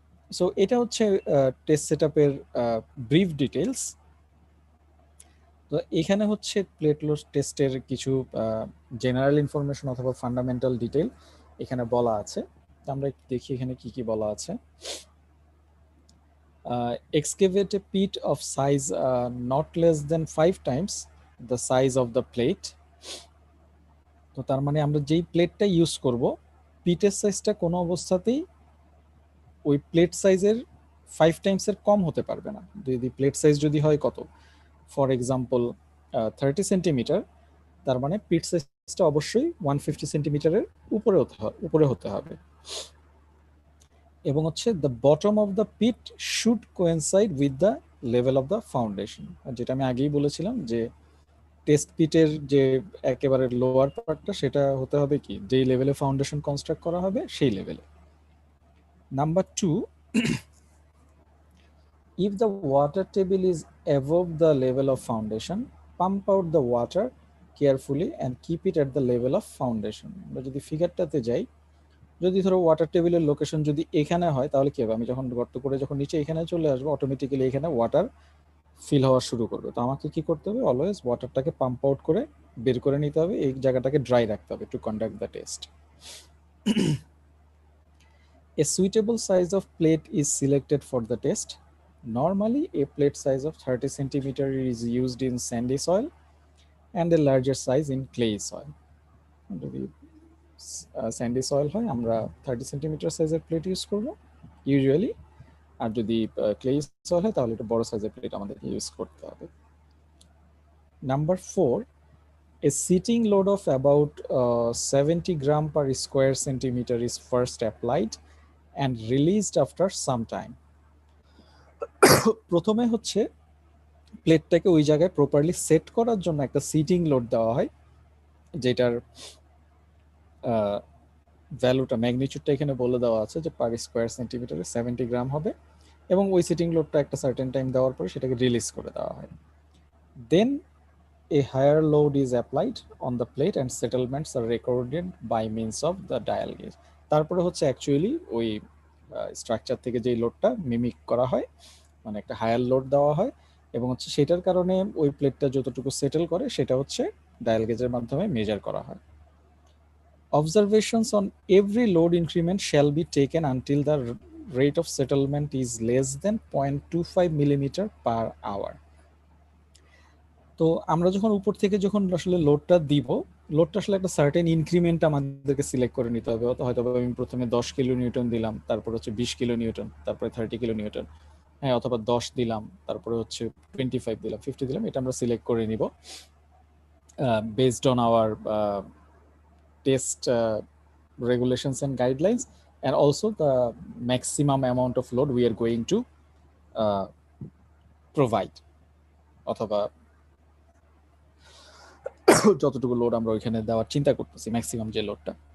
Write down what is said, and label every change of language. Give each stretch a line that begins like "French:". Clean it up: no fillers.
Bangla: So এটা হচ্ছে test সেটআপের brief details. তো এখানে হচ্ছে প্লেট লোড টেস্টের কিছু জেনারেল ইনফরমেশন অথবা ফান্ডামেন্টাল ডিটেল এখানে বলা আছে। আমরা একটু দেখি এখানে কি কি বলা আছে।
English: Excavate a pit of size not less than 5 times the size of the plate.
Bangla: তো তার মানে আমরা যেই প্লেটটা ইউজ করব পিটের সাইজটা কোনো অবস্থাতেই ওই প্লেট সাইজের 5 টাইমসের কম হতে পারবে না। যদি প্লেট সাইজ যদি হয় কত, ফর এক্সাম্পল 30 সেন্টিমিটার, তার মানে পিট সাইজটা অবশ্যই 150 সেন্টিমিটারের উপরে হতে হবে। এবং হচ্ছে
English: The bottom of the pit should coincide with the level of the foundation.
Bangla: যেটা আমি আগেই বলেছিলাম যে টেস্ট পিটের যে একেবারে লোয়ার পার্টটা সেটা হতে হবে কি, যেই লেভেলে ফাউন্ডেশন কনস্ট্রাক্ট করা হবে সেই লেভেলে।
English: Number 2, if the water table is above the level of foundation, pump out the water carefully and keep it at the level of foundation.
Bangla: আমরা যদি ফিগারটাতে যাই, যদি ধরো ওয়াটার টেবিলের লোকেশন যদি এখানে হয় তাহলে কি হবে, আমি যখন গর্ত করে যখন নিচে এখানে চলে আসবো অটোমেটিক্যালি এখানে ওয়াটার ফিল হওয়া শুরু করবে। তো আমাকে কি করতে হবে, অলওয়েজ ওয়াটারটাকে পাম্প আউট করে বের করে নিতে হবে, এই জায়গাটাকে ড্রাই রাখতে হবে
English: To conduct the test. A suitable size of plate is selected for the test. Normally a plate size of 30 centimeter is used in sandy soil and a larger size in clay soil.
Bangla: যদি Sandy soil হয় আমরা 30 centimetre সাইজের plate use করব usually, আর যদি clay soil হয় তাহলে একটু বড় সাইজের প্লেট আমাদেরকে ইউজ করতে হবে।
English: Number 4, a sitting load of about 70 gram per square centimeter is first applied and released after some time.
Bangla: প্রথমে হচ্ছে প্লেটটাকে ওই জায়গায় প্রপারলি সেট করার জন্য একটা সিটিং লোড দেওয়া হয়, যেটার ভ্যালুটা ম্যাগনিটিউডটা এখানে বলে দেওয়া আছে যে পার স্কোয়ার সেন্টিমিটারে 70 গ্রাম হবে, এবং ওই সিটিং লোডটা একটা সার্টেন টাইম দেওয়ার পরে সেটাকে রিলিজ করে দেওয়া হয়।
English: Then a higher load is applied on the plate and settlements are recorded by means of the dial gauge.
Bangla: তারপরে হচ্ছে অ্যাকচুয়ালি ওই স্ট্রাকচার থেকে যেই লোডটা মিমিক করা হয়, মানে একটা হায়ার লোড দেওয়া হয়, এবং হচ্ছে সেটার কারণে ওই প্লেটটা যতটুকু সেটেল করে সেটা হচ্ছে ডায়াল গেজের মাধ্যমে মেজার করা হয়।
English: Observations on every load increment shall be taken until the rate of settlement is less than 0.25 millimeter per hour.
Bangla: তো আমরা যখন উপর থেকে যখন আসলে লোডটা দিব, লোডটা আসলে একটা সার্টেন ইনক্রিমেন্ট আমাদেরকে সিলেক্ট করে নিতে হবে। হয়তো আমি প্রথমে 10 কিলো নিউটন দিলাম, তারপর হচ্ছে 20 কিলো নিউটন, তারপরে 30 কিলো নিউটন, হ্যাঁ, অথবা 10 দিলাম, তারপরে হচ্ছে 25 দিলাম, 50 দিলাম, এটা আমরা সিলেক্ট করে নিব
English: based on our test regulations and guidelines, and also the maximum amount of load we are going to provide,
Bangla: অথবা যতটুকু লোড আমরা ওইখানে দেওয়ার চিন্তা করতেছি ম্যাক্সিমাম যে লোডটা।